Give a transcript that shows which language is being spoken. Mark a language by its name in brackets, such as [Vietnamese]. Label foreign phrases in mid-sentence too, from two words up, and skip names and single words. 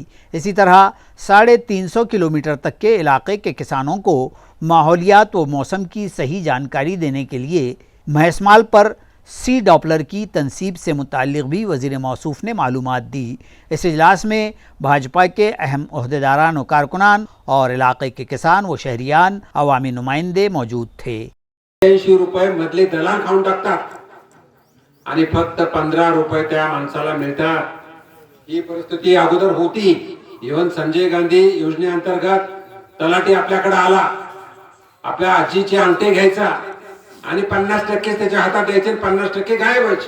[Urdu] اسی طرح 350 کلومیٹر تک کے علاقے کے کسانوں کو ماحولیات و موسم کی صحیح جانکاری دینے کے لیے مہسمال پر سی ڈاپلر کی تنصیب سے متعلق بھی وزیر موصوف نے معلومات دی۔ اس اجلاس میں بھاجپا کے اہم عہدیداران و کارکنان اور علاقے کے کسان و شہریان عوامی نمائندے موجود تھے۔ [Marathi] 80 रुपये मधले दलाल खाऊन टाकतात आणि फक्त 15 रुपये त्या माणसाला मिळतात। ही परिस्थिती अगोदर होती। इव्हन संजय गांधी योजनेअंतर्गत तलाठी आपल्याकडे आला, आपल्या आजीचे अंगठे घ्यायचा आणि 50% त्याच्या हातात द्यायचे, 50% गायब व्हायचे.